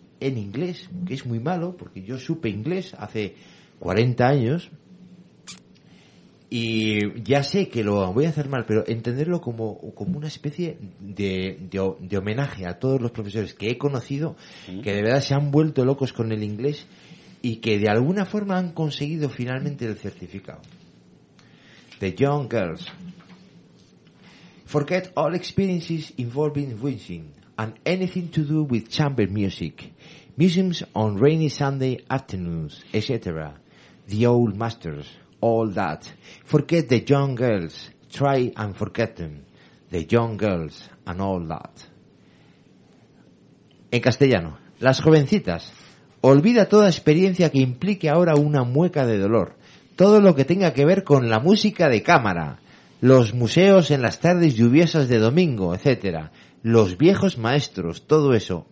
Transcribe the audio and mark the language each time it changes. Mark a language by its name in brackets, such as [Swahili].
[Spanish] en inglés, que es muy malo, porque yo supe inglés hace 40 años y ya sé que lo voy a hacer mal, pero entenderlo como, como una especie de homenaje a todos los profesores que he conocido, que de verdad se han vuelto locos con el inglés y que de alguna forma han conseguido finalmente el certificado. [English] The Young Girls. Forget all experiences involving wishing and anything to do with chamber music, museums on rainy Sunday afternoons, etc. The old masters, all that. Forget the young girls, try and forget them. The young girls and all that. [Spanish] En castellano, las jovencitas, olvida toda experiencia que implique ahora una mueca de dolor, todo lo que tenga que ver con la música de cámara, los museos en las tardes lluviosas de domingo, etcétera, los viejos maestros, todo eso.